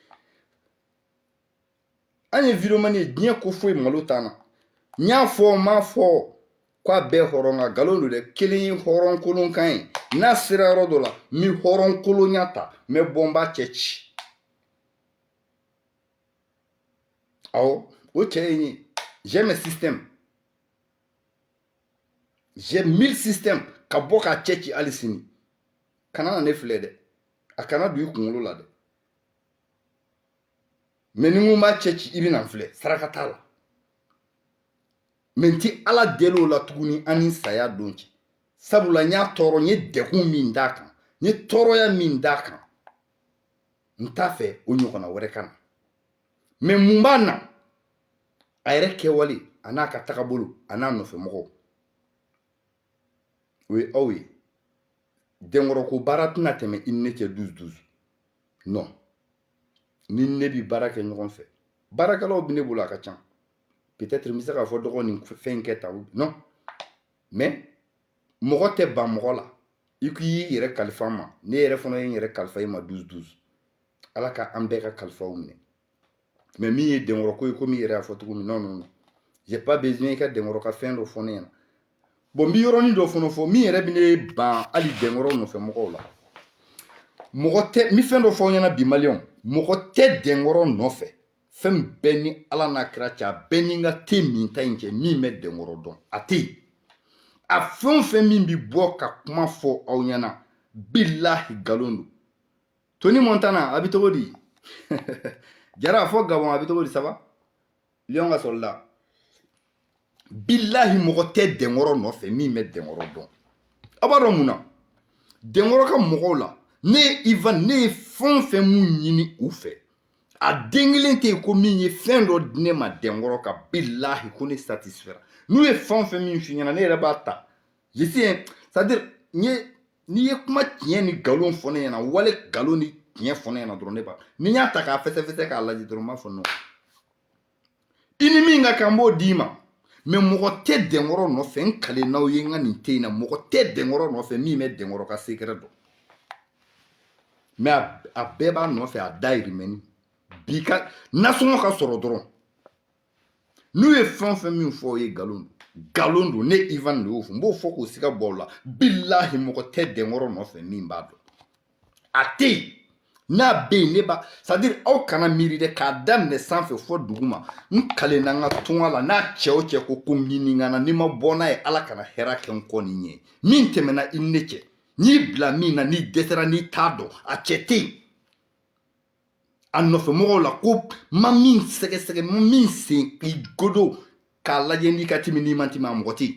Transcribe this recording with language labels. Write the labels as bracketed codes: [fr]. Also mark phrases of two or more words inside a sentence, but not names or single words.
[bm] An ye vidéo man ye diɲɛ ko foyi malo t'an na. N y'a fɔ n m'a fɔ k'a bɛɛ hɔrɔn ka nkalon don dɛ kelen ye hɔrɔn kolonkan ye n'a sera yɔrɔ dɔ la n bɛ hɔrɔn kolonya ta n bɛ bɔ n b'a cɛ ci. Awɔ o cɛ ye n ye [fr] j'ai mes systèmes j'ai 1000 systèmes [bm] ka bɔ k'a cɛ ci hali sini kana na ne filɛ dɛ a kana don i kunkolo la dɛ. Mais ni n ko n b'a cɛ ci i bɛna n filɛ saraka t'a la. Mais n ti ala deli o la tuguni an ni saya don cɛ. Sabula n y'a tɔɔrɔ n ye degun min d'a kan n ye tɔɔrɔya min d'a kan n t'a fɛ o ɲɔgɔnna wɛrɛ ka na. Mais mun b'a na a yɛrɛ kɛwale a n'a ka tagabolo a n'a nɔfɛmɔgɔw o ye aw ye. Denkɔrɔ ko baara tɛna tɛmɛ i ni ne cɛ 12-12 non. Ni ne bi baara kɛ ɲɔgɔn fɛ baarakɛlaw bɛ ne bolo a ka ca peut-être n bɛ se k'a fɔ dɔgɔ nin fɛn in kɛ tan non. Mais mɔgɔ tɛ ban mɔgɔ la i k'i yɛrɛ kalifa n ma ne yɛrɛ fana ye n yɛrɛ kalifa i ma 12-12 ala ka an bɛɛ ka kalifaw minɛ. Mais min ye Denkɔrɔ ko ye komi i yɛrɛ y'a fɔ cogo min non [fr] j'ai pas besoin [bm] i ka Denkɔrɔ ka fɛn dɔ fɔ ne ɲɛna. Bon n bɛ yɔrɔnin dɔ fana fɔ min yɛrɛ bɛ ne ban hali Denkɔrɔ nɔfɛ mɔgɔw la. Mɔgɔ tɛ n bɛ fɛn dɔ fɔ aw ɲɛna bi maliyɛnw mɔgɔ tɛ Denkɔrɔ nɔfɛ fɛn bɛɛ ni ala n'a kira cɛ a bɛɛ ni n ka te min ta in cɛ min bɛ Denkɔrɔ dɔn a tɛ yen. A fɛn o fɛn min bɛ bɔ ka kuma fɔ aw ɲɛna bilahi nkalon don. Tony Montana a bɛ cogo di Jara fɔ Gabon a bɛ cogo di [fr] ça va [bm] Lion ka sɔrɔ la bilahi mɔgɔ tɛ Denkɔrɔ nɔfɛ min bɛ Denkɔrɔ dɔn. A b'a dɔn mun na Denkɔrɔ ka mɔgɔw la ne ye Ivan ne ye fɛn o fɛn mun ɲini u fɛ a den kelen tɛ yen ko min ye fɛn dɔ di ne ma Denkɔrɔ ka bilahi ko ne satisfera. N'u ye fɛn o fɛn min f'i ɲɛna ne yɛrɛ b'a ta [fr] je sais c'est-à-dire [bm] n'i ye kuma tiɲɛ ni nkalon fɔ ne ɲɛna wale nkalon ni tiɲɛ fɔ ne ɲɛna dɔrɔn ne b'a ni n y'a ta k'a fɛsɛfɛsɛ k'a lajɛ dɔrɔn n b'a fɔ non i ni min ka kan n b'o d'i ma. Mais mɔgɔ tɛ Denkɔrɔ nɔfɛ n kale n'aw ye n ka nin te in na mɔgɔ tɛ Denkɔrɔ nɔfɛ min bɛ Denkɔrɔ ka secret dɔn. Mais a bɛɛ b'a nɔfɛ a dayirimɛ bi ka nasɔngɔ ka sɔrɔ dɔrɔn n'u ye fɛn o fɛn min fɔ aw ye nkalon don ne Ivan de y'o fɔ n b'o fɔ k'o siga bɔ aw la bilahi mɔgɔ tɛ Denkɔrɔ nɔfɛ min b'a dɔn a tɛ yen. N'a bɛ yen ne b'a c'est-à-dire aw kana miiri dɛ k'a daminɛ sanfɛ fɔ duguma n kale na n ka tunga la n'a cɛ o cɛ ko n ɲininka n'i ma bɔ n'a ye ala kana hɛrɛ kɛ n kɔ nin ɲɛ min tɛmɛna i ni ne cɛ n'i bila min na n'i dɛsɛra n'i t'a dɔn a cɛ tɛ yen. A nɔfɛmɔgɔw la ko ma min sɛgɛsɛgɛ ma min sen i godo k'a lajɛ n'i ka timi n'i man timi a mɔgɔ tɛ yen.